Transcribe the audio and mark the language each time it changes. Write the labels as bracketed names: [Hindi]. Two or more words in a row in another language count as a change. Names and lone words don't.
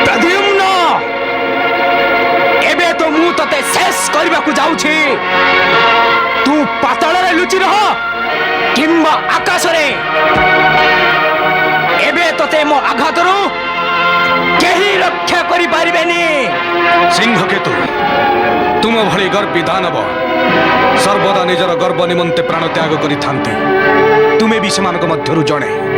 [Odia] ପ୍ରଦ୍ୟୁମ୍ନ ଏବେ ତ ମୁଁ ତତେ ଶେଷ କରିବା କୁ ଯାଉଛି ତୁ ପାତାଳ ରେ ଲୁଚି ରହ କିମ୍ବା ଆକାଶ ରେ ଏବେ ତତେ ମୋ ଆଘାତରୁ କେହି ରକ୍ଷା କରି ପାରିବେନି। ସିଂହକେତୁ ତୁମେ ଭଲି ଗର୍ବୀ ଦାନବ ସର୍ବଦା ନିଜର ଗର୍ବ ନିମନ୍ତେ ପ୍ରାଣ ତ୍ୟାଗ କରି ଥାନ୍ତି ତୁମେ ଭି ସେମାନଙ୍କ ମଧ୍ୟରୁ ଜଣେ।